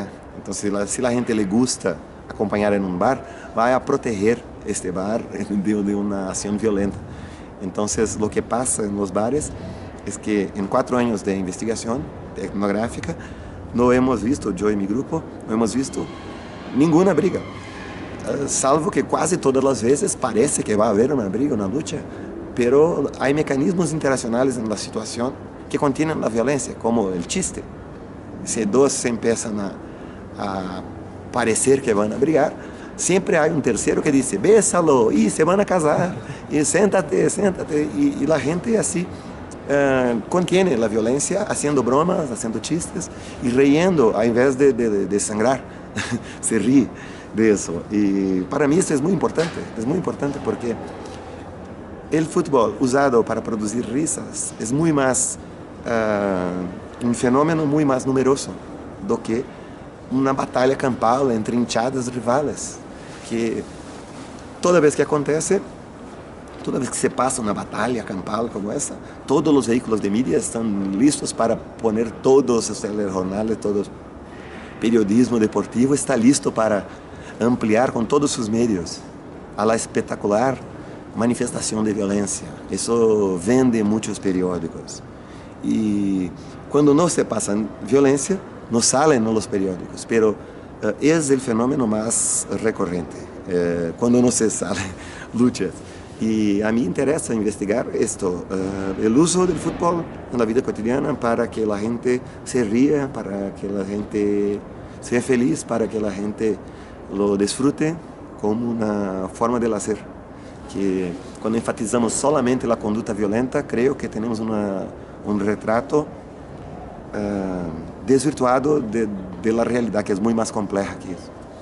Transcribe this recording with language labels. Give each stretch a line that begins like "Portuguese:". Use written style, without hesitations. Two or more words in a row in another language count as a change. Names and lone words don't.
Spanish: Entonces, si la gente le gusta acompañar en un bar, va a proteger este bar de una acción violenta. Entonces, lo que pasa en los bares es que en 4 años de investigación etnográfica no hemos visto, yo y mi grupo, no hemos visto ninguna briga.
Portuguese: Salvo que quase todas as vezes parece que vai haver uma briga, uma luta, pero há mecanismos internacionais na situação que contêm a violência, como o chiste. Se dois se começam a parecer que vão brigar, sempre há um terceiro que diz: bésalo, e se vão casar, e senta-te, senta-te, e a gente assim contém a violência, fazendo bromas, fazendo chistes e riendo, ao invés de sangrar,
Spanish: se ri de eso. Y para mí esto es muy importante porque el fútbol usado para producir risas es muy más un fenómeno muy más numeroso
Portuguese: do que
Spanish: una batalla campal entre hinchadas rivales, que toda vez que acontece, toda vez que se pasa una batalla campal como esa, todos los vehículos de media están listos para poner todos los telejornales, todo periodismo deportivo está listo para ampliar
Portuguese: com todos os meios
Spanish: a la
Portuguese: espetacular manifestação de violência. Isso vende muitos periódicos. E quando não se passa violência, não salen nos periódicos, pero é o fenômeno mais recorrente, quando não se sale lutas. E a mim interessa investigar isto, o uso do futebol na vida cotidiana para que a gente se ria, para que a gente seja feliz, para que a gente
Spanish: lo disfrute
Portuguese: como uma forma de lazer, que quando enfatizamos solamente a conduta violenta, creio que temos retrato desvirtuado de la realidade, que é muito mais complexa que isso.